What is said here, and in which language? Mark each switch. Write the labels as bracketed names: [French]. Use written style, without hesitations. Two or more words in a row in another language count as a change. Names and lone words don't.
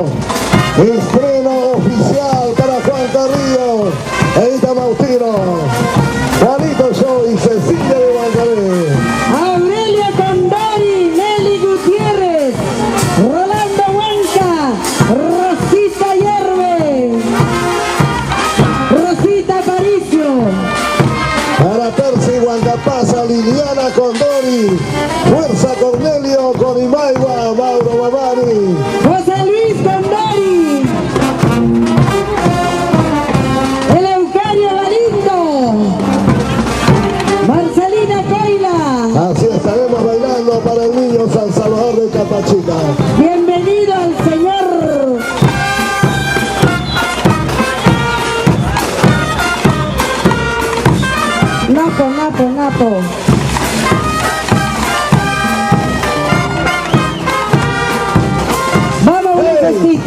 [Spanish] Estreno oficial para Juan Carrillo e Ita Mautino, Juanito Show y Cecilia de Guancaré. Aurelia Condori, Nelly Gutiérrez, Rolando Huanca, Rosita Hierve, Rosita Aparicio. Para Percy Huancapasa, Liliana Condori, Fuerza Cornelio, Conimaigua, Mauro Mamani. José Luis Condori, Eleucario Galindo, Marcelina Coila. Así estaremos bailando para el niño San Salvador de Capachita. Bienvenido al señor Napo. Vamos, Wilfredito.